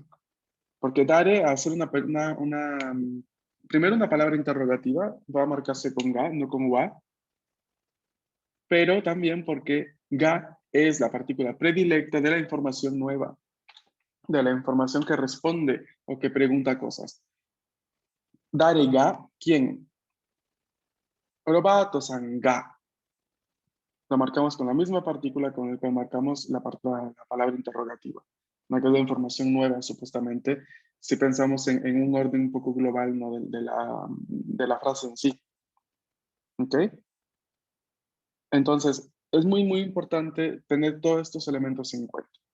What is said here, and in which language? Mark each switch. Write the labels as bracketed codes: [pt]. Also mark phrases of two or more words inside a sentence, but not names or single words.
[es] Porque dare, al ser primero una palabra interrogativa, va a marcarse con ga, no con wa, pero también porque ga es la partícula predilecta de la información nueva, de la información que responde o que pregunta cosas. [ja] 誰が、¿quién? ロバートさんが. [es] Lo marcamos con la misma partícula con la que marcamos la palabra interrogativa. Una cosa de información nueva, supuestamente, si pensamos en un orden un poco global, ¿no? de la frase en sí. ¿Ok? Entonces, es muy, muy importante tener todos estos elementos en cuenta.